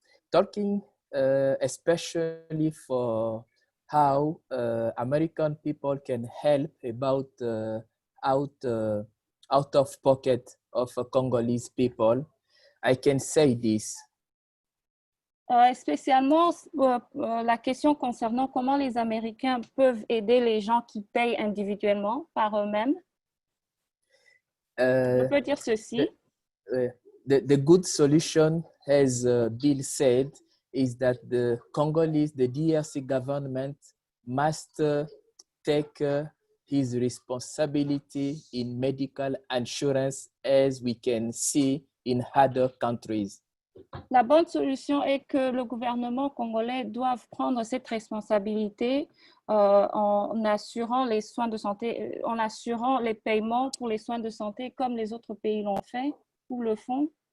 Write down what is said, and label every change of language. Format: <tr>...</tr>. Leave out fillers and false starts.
<en>Talking especially for how American people can help about out of pocket of Congolese people, I can say this.</en> <fr>Spécialement la question concernant comment les Américains peuvent aider les gens qui payent individuellement par eux-mêmes. Je peux dire ceci.</fr> <en>The good solution, as Bill said, is that the Congolese, the DRC government must take his responsibility in medical insurance, as we can see in other countries.</en> <fr>La bonne solution est que le gouvernement congolais doit prendre cette responsabilité en assurant les soins de santé, en assurant les paiements pour les soins de santé comme les autres pays l'ont fait ou le font.</fr>